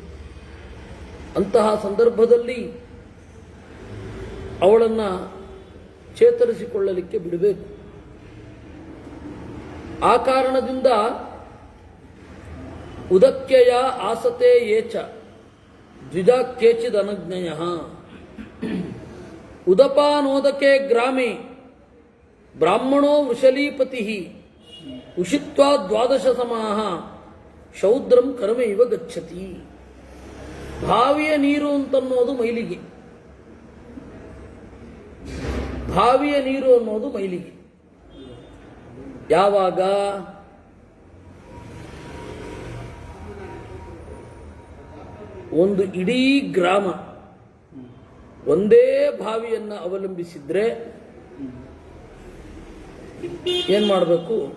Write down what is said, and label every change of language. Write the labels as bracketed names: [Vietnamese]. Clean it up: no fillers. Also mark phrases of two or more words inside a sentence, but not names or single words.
[Kannada] ಅಂತಹ ಸಂದರ್ಭದಲ್ಲಿ ಅವಳನ್ನು ಚೇತರಿಸಿಕೊಳ್ಳಲಿಕ್ಕೆ ಬಿಡಬೇಕು. ಆ ಕಾರಣದಿಂದ [Sanskrit] ಉದಕ್ಯಯ ಆಸತೆ ಏಚ ದ್ವಿಜಾ ಕೇಚಿದ್ ಅನಜ್ಞಯ. ಉದಪಾನೋದಕೆ ಗ್ರಾಮೆ ಬ್ರಾಹ್ಮಣೋ ವೃಷಲೀಪತಿ ಉಷಿತ್ವಾ ದ್ವಾದಶ ಸಮಾಹ ಶೌದ್ರಂ ಕರ್ಮ ಇವ ಗಚ್ಚತಿ. [Kannada] ಬಾವಿಯ ನೀರು ಅಂತನ್ನೋದು ಮೈಲಿಗೆ, ಬಾವಿಯ ನೀರು ಅನ್ನೋದು ಮೈಲಿಗೆ. ಯಾವಾಗ ಒಂದು ಇಡೀ ಗ್ರಾಮ ಒಂದೇ ಬಾವಿಯನ್ನು ಅವಲಂಬಿಸಿದ್ರೆ ಏನ್ ಮಾಡಬೇಕು?